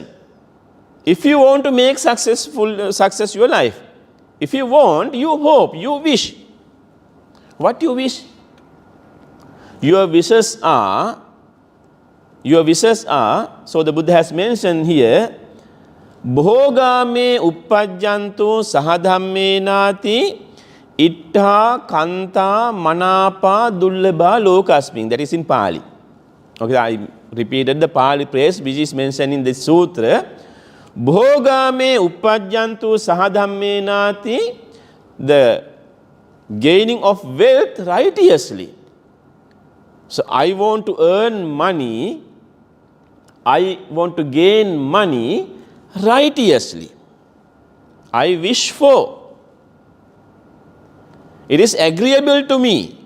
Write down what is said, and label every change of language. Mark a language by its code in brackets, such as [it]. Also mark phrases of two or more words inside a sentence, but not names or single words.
[en] If you want to make success your life, if you want, you hope, you wish. What you wish? Your wishes are, so the Buddha has mentioned here, [pi] Bhogame uppajjantu sahadhamme nati ittha kanta manapa dullabha lokasmin. [en] That is in Pali. Okay, I repeated the Pali phrase which is mentioned in the sutra. [pi] Bhogame uppajjantu sahadhamme nati, [en] the gaining of wealth righteously. So I want to earn money, I want to gain money righteously. I wish for. It is agreeable to me.